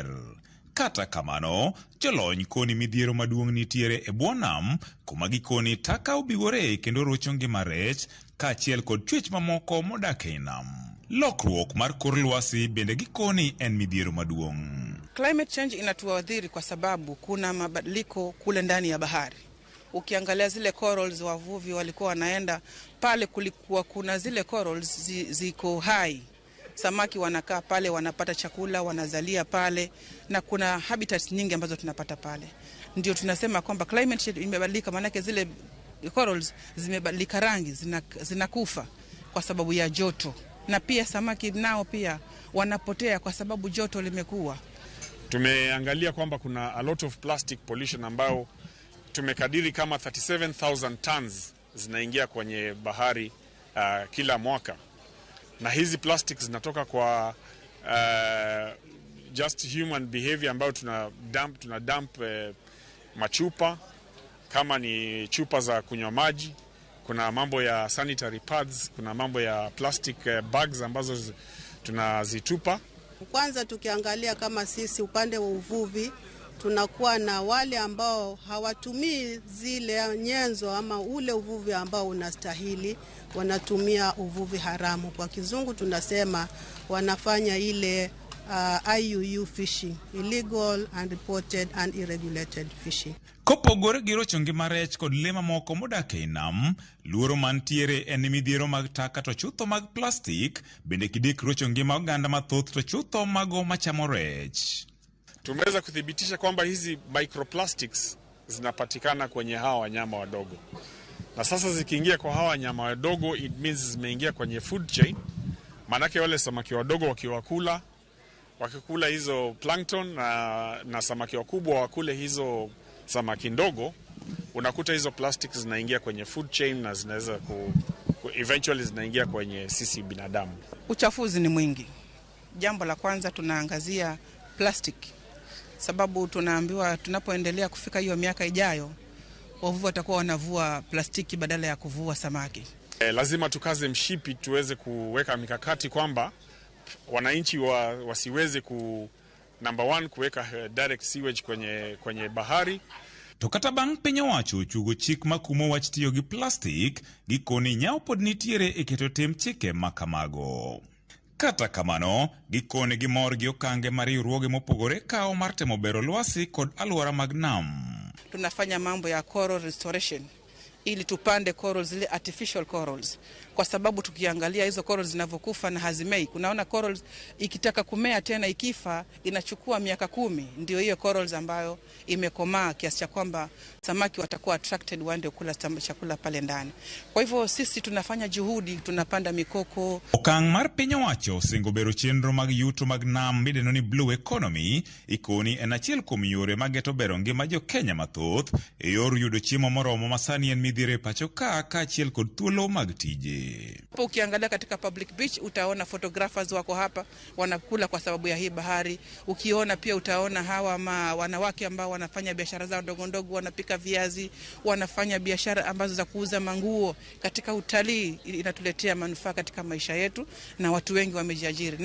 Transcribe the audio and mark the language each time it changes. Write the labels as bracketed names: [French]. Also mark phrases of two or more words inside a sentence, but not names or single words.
[Luo (Kenya and Tanzania)] Kata kamano, jolony koni midhiero maduong' nitiere e bwo nam, kuma gikoni Taka obigore kendo rocho ngima rech, kaachiel kod chwech mamoko modak e nam. Lokruok mar kor lwasi bende gikoni en midhiero maduong'. [English] Climate change [Swahili] inatuadhiri kwa sababu kuna mabadiliko kule ndani ya bahari. Ukiangalia zile corals wavuvi walikuwa wanaenda pale, kulikuwa kuna zile corals ziko hai. Samaki wanakaa pale, wanapata chakula, wanazalia pale, na kuna habitats nyingi ambazo tunapata pale. Ndio tunasema kwamba [English] climate change [Swahili] imebadilika, maana zile corals zimebadilika rangi, zinakufa kwa sababu ya joto. Na pia samaki nao pia wanapotea kwa sababu joto limekuwa. Tumeangalia kwamba kuna [English] a lot of plastic pollution [Swahili] ambao tumekadiri kama 37,000 tons zinaingia kwenye bahari kila mwaka. Na hizi plastics zinatoka kwa [English] just human behavior [Swahili] ambao tuna dump machupa, kama ni chupa za kunywa maji, kuna mambo ya [English] sanitary pads, [Swahili] kuna mambo ya [English] plastic bags [Swahili] ambazo tunazitupa. Kwanza tukiangalia kama sisi upande wa uvuvi, tunakuwa na wale ambao hawatumii zile nyenzo ama ule uvuvi ambao unastahili, wanatumia uvuvi haramu. Kwa kizungu tunasema wanafanya ile [English] IUU fishing, illegal, unreported and irregulated fishing. [Luo (Kenya and Tanzania)] Kopogore gi rocho ngima rech kod le mamoko modak e nam, luoro mantiere en midhiero mag taka to chutho mag plastik, bende kidek rocho ngima oganda mathoth to chutho mago machamo rech. [Swahili] Tumeweza kuthibitisha kwamba hizi microplastics zinapatikana kwenye hawa wanyama wadogo. Na sasa zikiingia kwa hawa wanyama wadogo, [English] it means [Swahili] zimeingia kwenye [English] food chain. [Swahili] Manake wale samaki wadogo wakikula hizo plankton na samaki wakubwa wakule hizo samaki ndogo, unakuta hizo plastics zinaingia kwenye [English] food chain [Swahili] na zinaweza eventually zinaingia kwenye sisi binadamu. Uchafuzi ni mwingi. Jambo la kwanza tunaangazia plastic. Sababu tunaambiwa tunapoendelea kufika hiyo miaka ijayo, wavuvi watakuwa wanavua plastiki badala ya kuvua samaki. Lazima tukaze mshipi tuweze kuweka mikakati kwamba wananchi wasiweze [English] number one [Swahili] kuweka [English] direct sewage [Swahili] kwenye bahari. [Luo (Kenya and Tanzania)] To bang' piny owacho chugo chik makumo wach tiyo gi plastik, gikoni nyao pod nitiere e keto tim chike makamago. Kata kamano, gikone gimor gi okange mar riwruoge mopogore kao mar temo bero lwasi kod alwora mag nam. [Swahili] Tunafanya mambo ya [English] coral restoration [Swahili] ili tupande corals, zile [English] artificial corals, [Swahili] kwa sababu tukiangalia hizo corals zinavyokufa na hazimei. Kunaona corals ikitaka kumea tena ikifa inachukua miaka 10, ndio hiyo corals ambayo imekomaa kiasi cha kwamba samaki watakuwa attracted waende kula chakula pale ndani. Kwa hivyo sisi tunafanya juhudi, tunapanda mikoko. [Luo (Kenya and Tanzania)] Okang' mar piny owacho singo bero chenro mag yuto mag nam midendo ni [English] blue economy, [Luo (Kenya and Tanzania)] ikoni en achiel kuom yore mageto bero ngima jo Kenya mathoth e yor yudo chiemo moromo masani en midhiere pacho kaachiel kod thuolo mag tije. [Swahili] Ukiangalia katika [English] public beach [Swahili] utaona photographers wako hapa wanakula kwa sababu ya hii bahari. Ukiona pia utaona hawa wanawake ambao wanafanya biashara zao ndogo ndogo, wanapika viazi, wanafanya biashara ambazo za kuuza manguo. Katika utalii inatuletea manufaa katika maisha yetu na watu wengi wamejiajiri.